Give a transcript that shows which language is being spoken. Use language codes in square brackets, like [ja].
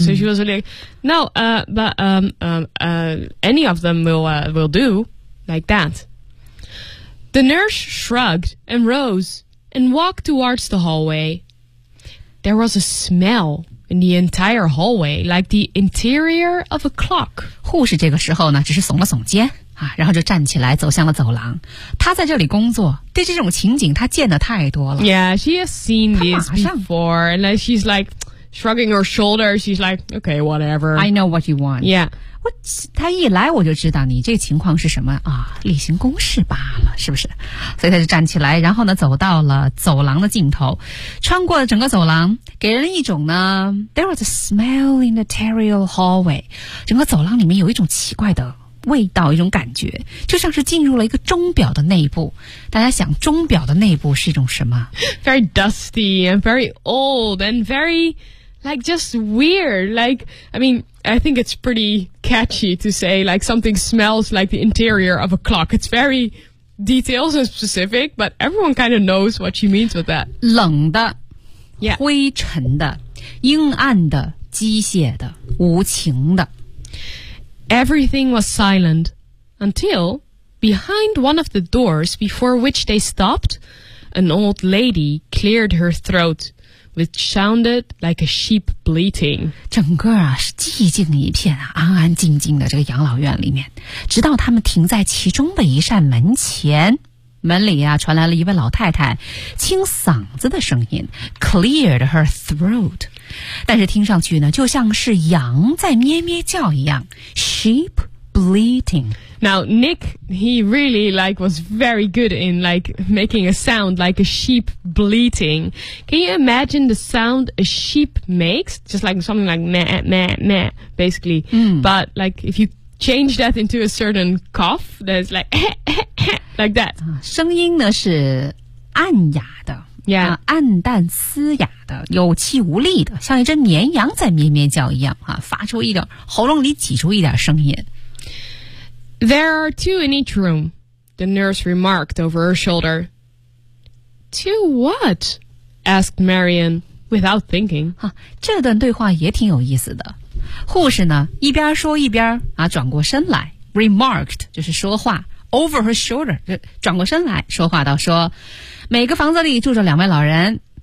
[en] So she was like, "No, any of them will do like that." The nurse shrugged and rose and walked towards the hallway. there was a smell in the entire hallway, like the interior of a clock. [zh] 护士这个时候呢，只是耸了耸肩啊，然后就站起来走向了走廊。她在这里工作，对这种情景她见得太多了。 [en] Yeah, she has seen this before, and then she's like shrugging her shoulders. She's like, okay, whatever. I know what you want. Yeah. [zh] 他一来我就知道你这个情况是什么啊，例行公事罢了，是不是？所以他就站起来，然后呢走到了走廊的尽头，穿过了整个走廊，给人一种呢 [en] There was a smell in the interior hallway， [zh] 整个走廊里面有一种奇怪的味道，一种感觉，就像是进入了一个钟表的内部。大家想，钟表的内部是一种什么？ [en] Very dusty and very old and very like just weird. Like, I meanI think it's pretty catchy to say like something smells like the interior of a clock. It's very details and specific, but everyone kind of knows what she means with that. [zh] 冷的、yeah. 灰尘的、阴暗的、机械的、无情的。 [en] Everything was silent until behind one of the doors before which they stopped, an old lady cleared her throat. It sounded like a sheep bleating. [zh] 整个啊是寂静一片啊，安安静静的这个养老院里面，直到他们停在其中的一扇门前，门里啊传来了一位老太太清嗓子的声音 ， [en] cleared her throat， [zh] 但是听上去呢就像是羊在咩咩叫一样 ， [en] sheep bleating。 Now Nick, he really like was very good in like making a sound like a sheep bleating. Can you imagine the sound a sheep makes? Just like something like meh meh meh, basically.、 Mm. But like if you change that into a certain cough, that's like like that. [zh] 声音呢是暗哑的，Yeah,、暗淡嘶哑的，有气无力的，像一只绵羊在咩咩叫一样啊，发出一点喉咙里挤出一点声音。 [en] There are two in each room, the nurse remarked over her shoulder. Two what? Asked Marion, without thinking. [zh] 哈，这段对话也挺有意思的。护士呢，一边说一边啊，转过身来 ，remarked 就是说话 ， [en] over her shoulder [zh] 就转过身来说话到说，每个房子里住着两位老人。